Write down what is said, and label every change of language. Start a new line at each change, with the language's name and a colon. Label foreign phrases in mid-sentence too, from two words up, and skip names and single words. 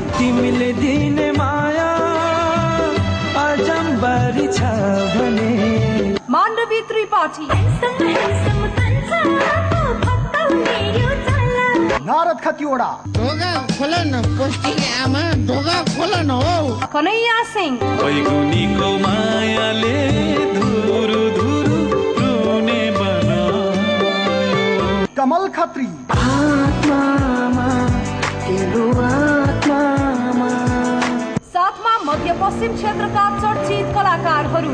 Nepali: तिमीले दिने माया अजम्बरी छ भने माण्डवी त्रिपाठी नारद खतिवडा ढोका खोल न पोस्टिङ आमा, ढोका खोल न हो। कन्हैया सिंह बैगुनीको मायाले धुरु धुरु रुने बनायो कमल खत्री आत्मामा तेरो आत्मामा साथमा मध्य पश्चिम क्षेत्रका चर्चित कलाकारहरू